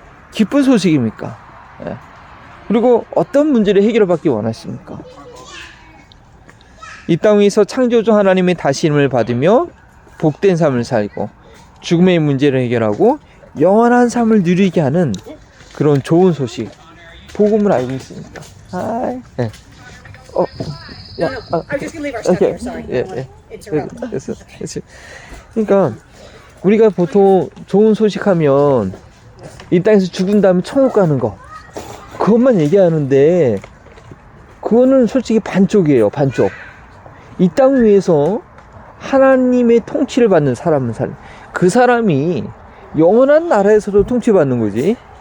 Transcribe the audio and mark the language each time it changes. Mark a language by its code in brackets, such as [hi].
[ko] 기쁜 소식입니까? 예. 그리고 어떤 문제를 해결받기 원하십니까? 이 땅 위에서 창조주 하나님의 다스림을 받으며 복된 삶을 살고 죽음의 문제를 해결하고 영원한 삶을 누리게 하는 그런 좋은 소식 복음을 알고 있습니까? 네. [en] I'm just gonna leave our stuff here. Sorry. I don't wanna interrupt. [ko] 그러니까 우리가 보통 좋은 소식하면 이 땅에서 죽은 다음에 천국 가는 거 그것만 얘기하는데 그거는 솔직히 반쪽이에요. 반쪽. 이 땅 위에서 하나님의 통치를 받는 사람은 그 사람이 영원한 나라에서도 통치받는 거지.